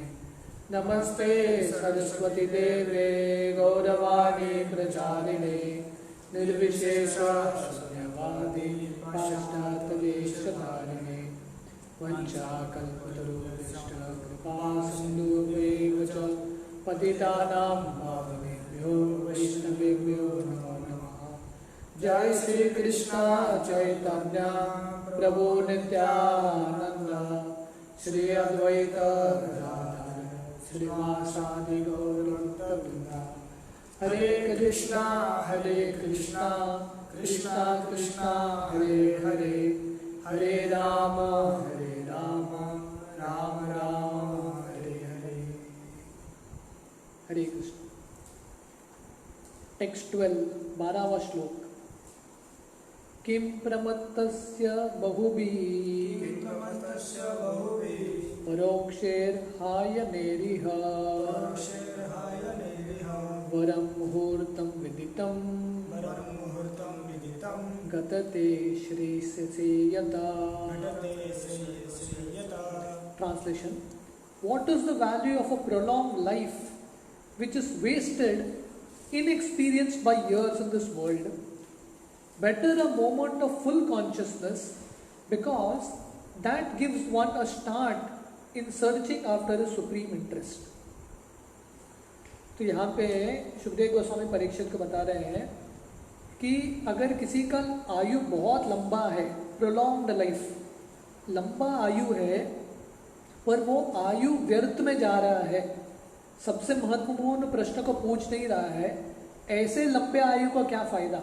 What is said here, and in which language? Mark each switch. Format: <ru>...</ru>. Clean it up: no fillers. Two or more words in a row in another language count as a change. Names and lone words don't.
<sa>नमस्ते सरस्वती देवे गौरवाणी प्रचारिणे निर्विशेष शून्यवादी पाश्चात्यदेशधारिणे वञ्चाकल्पतरुभ्यश्च कृपा सिन्धुभ्यैव च पतितानां पावनेभ्यो वैष्णवेभ्यो नमो नमः। जय श्री कृष्ण चैतन्य प्रभु नित्यानंद श्री अद्वैत गदाधर श्रीवासादि गौरवृंद। हरे कृष्णा कृष्णा कृष्णा हरे हरे, हरे राम राम राम हरे हरे।</sa> <hi>हरे कृष्ण। टेक्स्ट 12 12वां श्लोक।</hi> <sa>किं प्रमत्तस्य बहुभिः परोक्षैर्हायनेरिह वरं मुहूर्तं विदितं गतते श्रेयसे यथा।</sa> <en>Translation: What is the value of a prolonged life which is wasted, inexperienced by years in this world? Better a moment of full consciousness, because that gives one a start in searching after a supreme interest.</en> <hi>तो यहाँ पे सुखदेव गोस्वामी परीक्षित को बता रहे हैं कि अगर किसी का आयु बहुत लंबा है,</hi> <en>prolonged life,</en> <hi>लंबा आयु है, पर वो आयु व्यर्थ में जा रहा है, सबसे महत्वपूर्ण प्रश्न को पूछ नहीं रहा है, ऐसे लंबे आयु का क्या फायदा?</hi>